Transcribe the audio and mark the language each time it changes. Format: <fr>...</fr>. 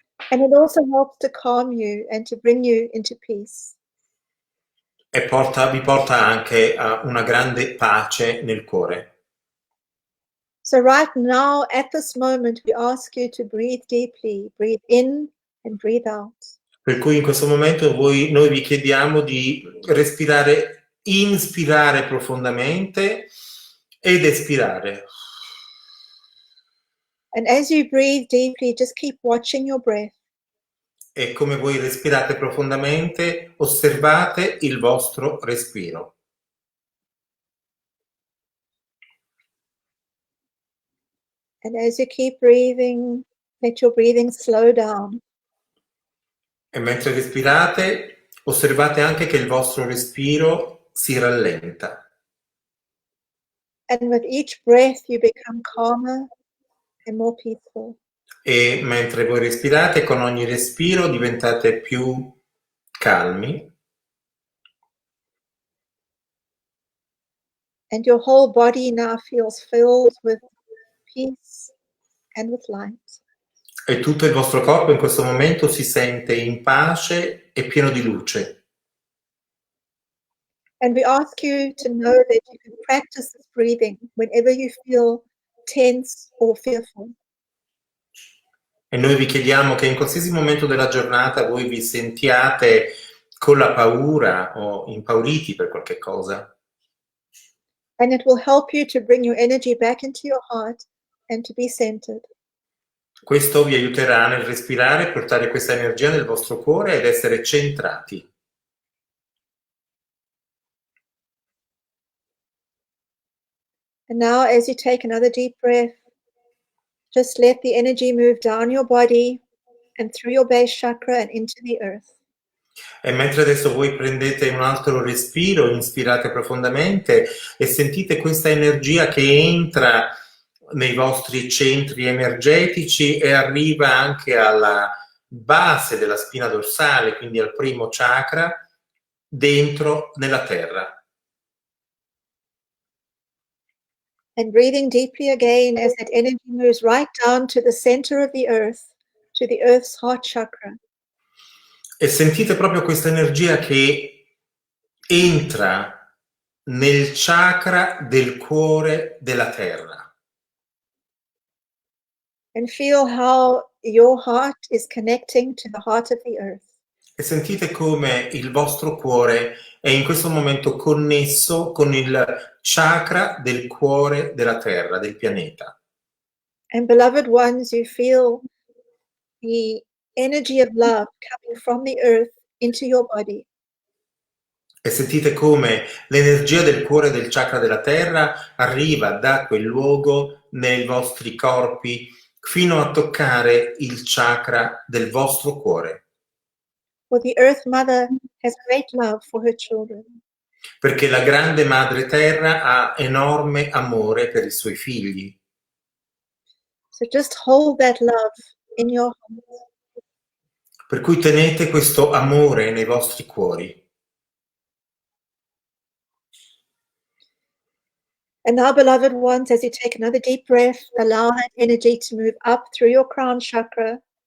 <en>And it also helps to calm you and to bring you into peace.</en> <it>E vi porta anche a una grande pace nel cuore.</it> <en>So right now, at this moment, we ask you to breathe deeply, breathe in and breathe out.</en> <it>Per cui in questo momento noi vi chiediamo di respirare, inspirare profondamente ed espirare.</it> <en>And as you breathe deeply, just keep watching your breath.</en> <it>E come voi respirate profondamente, osservate il vostro respiro.</it> <en>And as you keep breathing, let your breathing slow down.</en> <it>E mentre respirate, osservate anche che il vostro respiro si rallenta.</it> <en>And with each breath, you become calmer and more peaceful.</en> <it>E mentre voi respirate, con ogni respiro diventate più calmi.</it> <en>And your whole body now feels filled with peace and with light.</en> <it>E tutto il vostro corpo in questo momento si sente in pace e pieno di luce.</it> <en>And we ask you to know that you can practice this breathing whenever you feel tense or fearful.</en> <it>E noi vi chiediamo che in qualsiasi momento della giornata voi vi sentiate con la paura o impauriti per qualche cosa.</it> <en>And it will help you to bring your energy back into your heart and to be centered.</en> <it>Questo vi aiuterà nel respirare, portare questa energia nel vostro cuore ed essere centrati.</it> <en>And now, as you take another deep breath, just let the energy move down your body and through your base chakra and into the earth.</en> <it>E mentre adesso voi prendete un altro respiro, inspirate profondamente e sentite questa energia che entra nei vostri centri energetici e arriva anche alla base della spina dorsale, quindi al primo chakra, dentro nella terra.</it> <en>And breathing deeply again as that energy moves right down to the center of the earth, to the earth's heart chakra.</en> <it>E sentite proprio questa energia che entra nel chakra del cuore della terra.</it> <en>And feel how your heart is connecting to the heart of the earth.</en> <it>E sentite come il vostro cuore è in questo momento connesso con il chakra del cuore della terra, del pianeta.</it> <en>And beloved ones, you feel the energy of love coming from the earth into your body.</en> <it>E sentite come l'energia del cuore del chakra della terra arriva da quel luogo nei vostri corpi fino a toccare il chakra del vostro cuore.</it> <en>For the earth mother has great love for her children.</en> <it>Perché la grande madre terra ha enorme amore per i suoi figli.</it> <en>So just hold that love in your heart.</en> <it>Per cui tenete questo amore nei vostri cuori.</it> <en>And now, beloved ones, as you take another deep breath, allow that energy to move up through your crown chakra.</en>